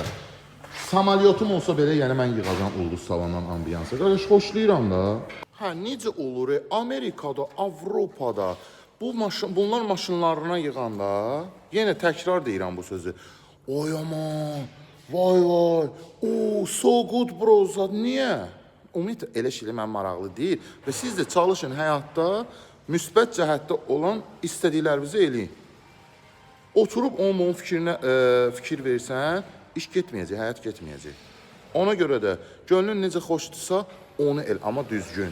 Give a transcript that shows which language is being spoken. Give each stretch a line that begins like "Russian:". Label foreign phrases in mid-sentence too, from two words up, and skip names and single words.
Azerbaijani: Samalyotum olsa belə, yəni mən yığacam ulduz tavandan ambiyansa. Qardaş, xoşlayıram da. Hə, necə olur? Amerikada, Avropada bunlar maşınlarına yığanda, yenə təkrar deyirəm bu sözü. Oy aman, vay vay,
English: so good bros,
Azerbaijani: niyə? Ümumiyyətlə, elə şeylə mən maraqlı deyil. Və siz də çalışın həyatda, müsbət cəhətdə olan istədiklərinizi eləyin. Oturub onun fikir versən, iş getməyəcək, həyat getməyəcək. Ona görə də gönlün necə xoşdursa, onu el, amma düzgün.